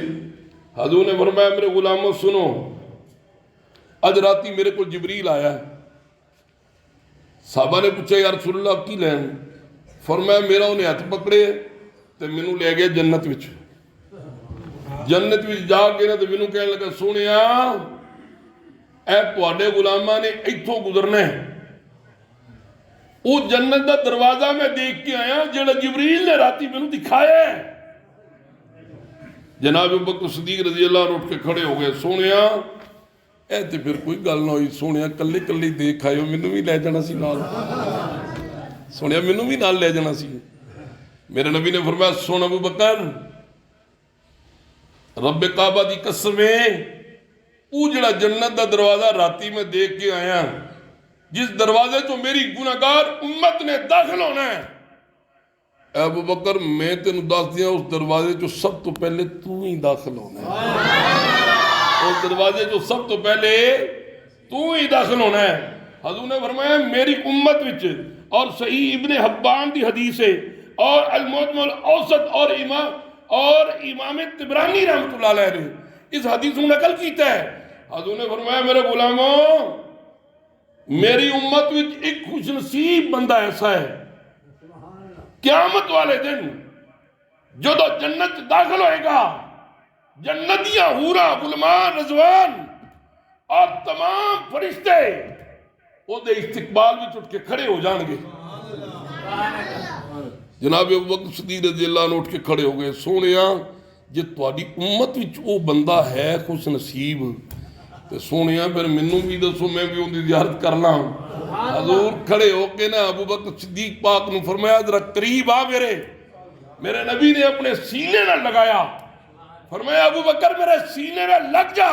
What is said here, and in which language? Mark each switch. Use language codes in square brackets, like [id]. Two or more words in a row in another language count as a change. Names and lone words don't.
[ur] حضور نے فرمایا میرے غلاموں سنو، اج راتی میرے کو جبریل آیا ہے. [pa] صحابہ نے پوچھا [ar] یا رسول اللہ [pa] کی لین؟ فرمایا میرا انہیں ہاتھ پکڑے تو مینوں لے گیا جنت وچ. جنت وچ جا کے نا تو مینوں کہنے لگا سونیا اے تواڈے غلاماں نے ایتھوں گزرنا ہے. وہ جنت دا دروازہ میں دیکھ کے آیا جڑا جبریل نے راتی مینوں دکھایا ہے. [ur] جناب ابو بکر صدیق [ar] رضی اللہ عنہ [ur] اٹھ کے کھڑے ہو گئے. [pa] سونیا اے تے پھر کوئی گل نہ ہوئی. سونیا کلے کلے دیکھ آئے ہو، مینوں بھی لے جانا سی نال. سونیا مینوں بھی نال لے جانا سی. میرے نبی نے فرمایا سن ابو بکر، رب کعبہ دی قسم ہے او جڑا جنت دا دروازہ راتی میں دیکھ کے آیا، جس دروازے تو میری گناہگار امت نے داخل ہونا ہے، اے ابو بکر میں تینوں دس دیا اس دروازے جو سب تو پہلے تو ہی داخل ہونا ہے. اس دروازے جو سب تو پہلے تو ہی داخل ہونا ہے. حضور نے فرمایا میری امت وچ، اور صحیح ابن حبان دی حدیث ہے اور المعجم الاوسط اور امام طبرانی [ar] رحمۃ اللہ علیہ [pa] نے اس حدیث کو نقل کیتا ہے. حضور نے فرمایا میرے غلاموں میری امت وچ ایک خوش نصیب بندہ ایسا ہے قیامت والے دن جدو جنت داخل ہوئے گا، جنتیاں حوراں غلمان رضوان اور تمام فرشتے وہ دے استقبال میں اٹھ کے کھڑے ہو جان گے. [ur] جناب ابو بکر صدیق [ar] رضی اللہ عنہ [ur] اٹھ کے کھڑے ہو گئے. [pa] سونیا جے تواڈی امت وچ وہ بندہ ہے خوش نصیب تے سونیا پھر مینوں بھی دسو میں بھی ان دی زیارت کر لاں. حضور کھڑے ہو کے نا ابو بکر صدیق پاک نے فرمایا ذرا قریب آ میرے نبی نے اپنے سینے نہ لگایا. [ur] فرمایا ابو بکر میرے سینے میں لگ جا.